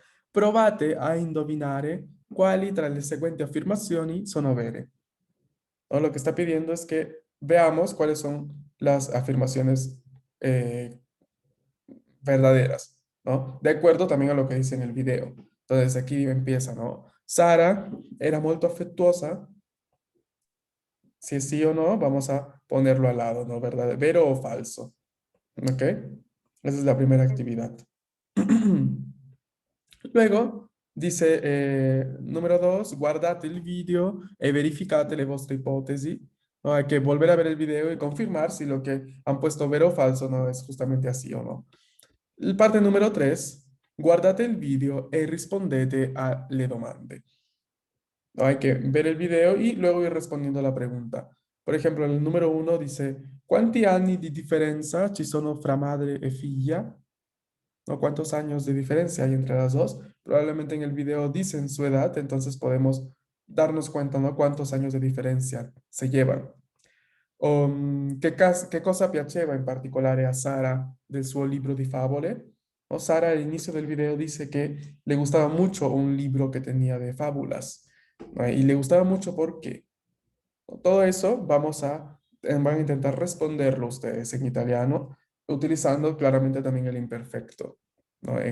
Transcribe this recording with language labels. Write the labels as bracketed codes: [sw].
[it] Provate a indovinare quali tra le seguenti affermazioni sono vere. [es] ¿No? Lo que está pidiendo es que veamos cuáles son las afirmaciones verdaderas, ¿no? De acuerdo también a lo que dice en el video. Entonces aquí empieza, ¿no? [it] Sara era molto afectuosa. [es] Si es sí o no, vamos a ponerlo al lado, ¿no? ¿Verdadero o falso? ¿Ok? Esa es la primera actividad. Luego dice, número 2, [it] guardate il video e verificate le vostre ipotesi. [es] ¿No? Hay que volver a ver el video y confirmar si lo que han puesto [it] vero o falso [es] no es justamente así o no. La parte número 3, [it] guardate il video e rispondete alle domande. [es] ¿No? Hay que ver el video y luego ir respondiendo a la pregunta. Por ejemplo, el número 1 dice, [it] ¿quanti anni di differenza ci sono fra madre e figlia? [es] ¿No? ¿Cuántos años de diferencia hay entre las dos? Probablemente en el video dicen su edad, entonces podemos darnos cuenta, ¿no? Cuántos años de diferencia se llevan. [it] Che cosa piaceva in particolare a Sara del suo libro di favole? [es] O Sara al inicio del video dice que le gustaba mucho un libro que tenía de fábulas, ¿no? Y le gustaba mucho porque todo eso van a intentar responderlo ustedes en italiano, utilizando claramente también el imperfecto, ¿no?